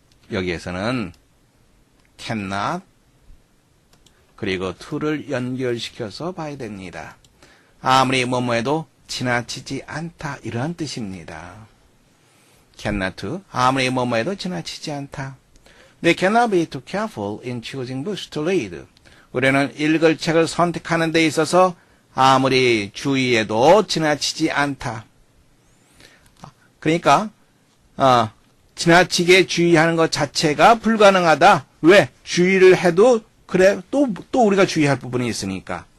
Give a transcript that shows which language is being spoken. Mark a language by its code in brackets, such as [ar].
[ko] 여기에서는 cannot 그리고 to를 연결시켜서 봐야 됩니다. 아무리 뭐뭐해도 지나치지 않다, 이러한 뜻입니다. [en] cannot to, [ko] 아무리 뭐뭐해도 지나치지 않다. [en] They cannot be too careful in choosing books to read. [ko] 우리는 읽을 책을 선택하는 데 있어서 아무리 주의해도 지나치지 않다. 그러니까 지나치게 주의하는 것 자체가 불가능하다. 왜? 주의를 해도 그래 또 우리가 주의할 부분이 있으니까.